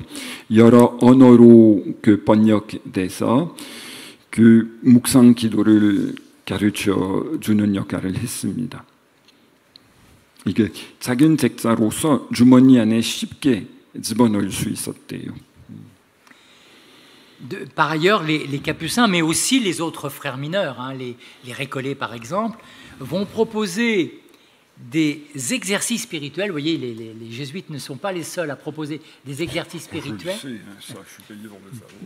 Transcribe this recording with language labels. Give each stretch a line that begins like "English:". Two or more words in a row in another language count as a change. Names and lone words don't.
Korean: 여러 언어로 그 번역돼서 그 묵상 기도를 가르쳐주는 역할을 했습니다. 이게 작은 책자로서 주머니 안에 쉽게 집어넣을 수 있었대요.
French: Par ailleurs, les capucins, mais aussi les autres frères mineurs, hein, les récollets par exemple, vont proposer des exercices spirituels. Vous voyez, les jésuites ne sont pas les seuls à proposer des exercices spirituels. Je sais, ça, je suis payé pour le savoir.